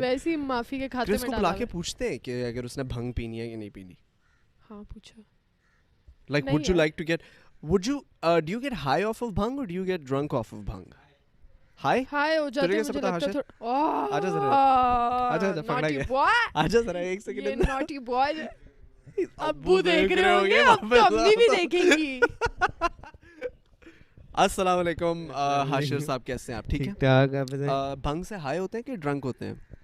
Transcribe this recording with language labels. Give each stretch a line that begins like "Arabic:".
Urdu: ویسے ہی معافی کے کھاتے میں ڈالا. بلا کے پوچھتے ہیں کہ اگر اس نے بھنگ پینی ہے کہ نہیں پینی. ہاں پوچھو.
English: Like would you like to get, do you get high off of bhang or do you get drunk off of bhang?
Urdu: High ہو جاتے ہیں, مجھے لگتا ہے تھوڑا. آجا ذرا پکڑا گیا, آجا ذرا ایک سیکنڈ. یہ ناٹی بوائے ابو دیکھ رہے ہوں گے, اب تو امی بھی دیکھیں گی. السلام علیکم حاشر صاحب, کیسے ہیں آپ؟ ٹھیک ہے. بھنگ سے ہائی ہوتے ہیں کہ ڈرنک ہوتے ہیں؟